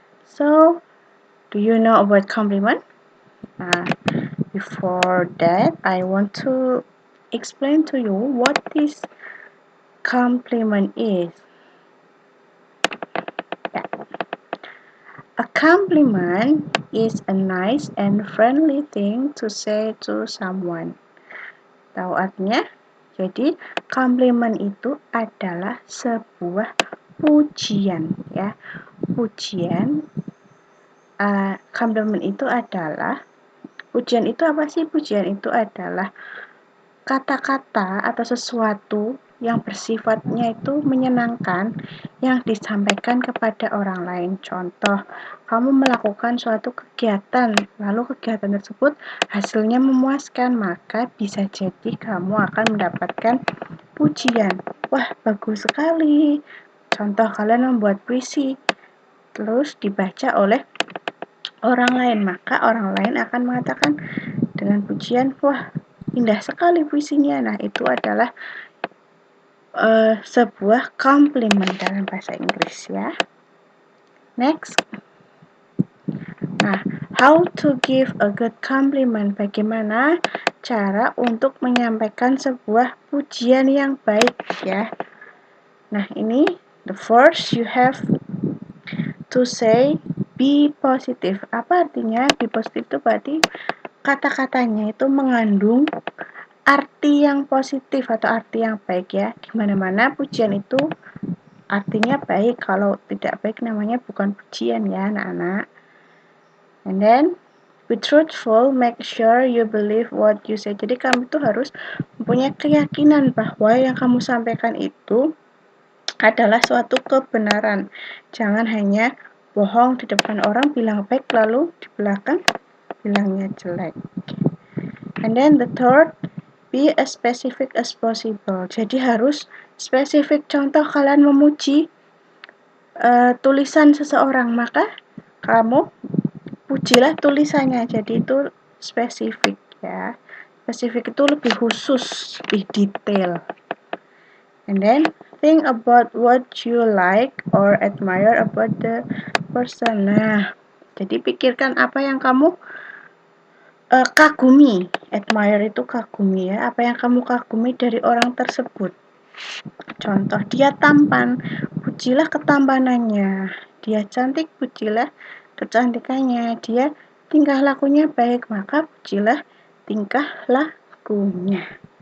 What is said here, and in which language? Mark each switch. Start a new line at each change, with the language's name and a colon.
English: So, do you know about compliment? Before that, I want to explain to you what this compliment is. Yeah. A compliment is a nice and friendly thing to say to someone.
Indonesian: Tahu artinya? Jadi, compliment itu adalah sebuah pujian, ya. Pujian, compliment itu adalah, pujian itu apa sih? Pujian itu adalah kata-kata atau sesuatu yang bersifatnya itu menyenangkan yang disampaikan kepada orang lain. Contoh, kamu melakukan suatu kegiatan, lalu kegiatan tersebut hasilnya memuaskan, maka bisa jadi kamu akan mendapatkan pujian. Wah, bagus sekali. Contoh, kalian membuat puisi, terus dibaca oleh orang lain, maka orang lain akan mengatakan dengan pujian, wah, indah sekali puisinya. Nah, itu adalah sebuah compliment dalam bahasa Inggris, ya.
English: Next. Nah, how to give a good compliment?
Indonesian: Bagaimana cara untuk menyampaikan sebuah pujian yang baik, ya. Nah, ini
English: the first you have to say be positive.
Indonesian: Apa artinya
English: be positive?
Indonesian: Itu berarti kata-katanya itu mengandung arti yang positif atau arti yang baik, ya. Dimana-mana pujian itu artinya baik. Kalau tidak baik namanya bukan pujian, ya anak-anak.
English: And then be truthful, make sure you believe what you say.
Indonesian: Jadi kamu tuh harus mempunyai keyakinan bahwa yang kamu sampaikan itu adalah suatu kebenaran. Jangan hanya bohong di depan orang bilang baik lalu di belakang bilangnya jelek.
English: And then the third, be as specific as possible.
Indonesian: Jadi harus spesifik. Contoh, kalian memuji tulisan seseorang, maka kamu pujilah tulisannya. Jadi itu spesifik, ya. Spesifik itu lebih khusus, lebih detail.
English: And then think about what you like or admire about the person.
Indonesian: Nah, jadi pikirkan apa yang kamu kagumi. Admire itu kagumi, ya. Apa yang kamu kagumi dari orang tersebut. Contoh, dia tampan, pujilah ketampanannya. Dia cantik, pujilah kecantikannya. Dia tingkah lakunya baik, maka pujilah tingkah lakunya.